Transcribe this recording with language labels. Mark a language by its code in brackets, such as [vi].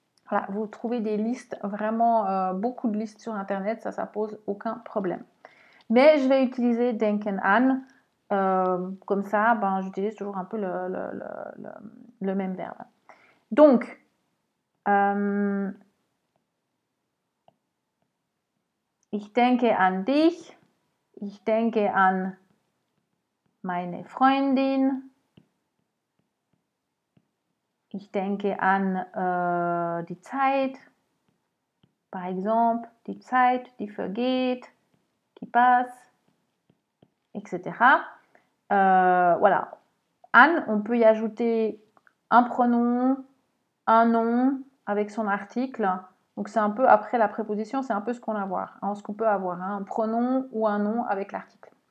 [fr] Voilà, vous trouvez des listes, vraiment beaucoup de listes sur internet, ça pose aucun problème. Mais je vais utiliser denken an, comme ça, ben, j'utilise toujours un peu le même verbe. Donc, [de] ich denke an dich, ich denke an meine Freundin, ich denke an die Zeit, [fr] par exemple, [de] die Zeit, die vergeht, [fr] qui passe, etc. Voilà. An, on peut y ajouter un pronom, un nom avec son article. Donc c'est un peu, après la préposition, c'est un peu ce qu'on peut avoir, un pronom ou un nom avec l'article.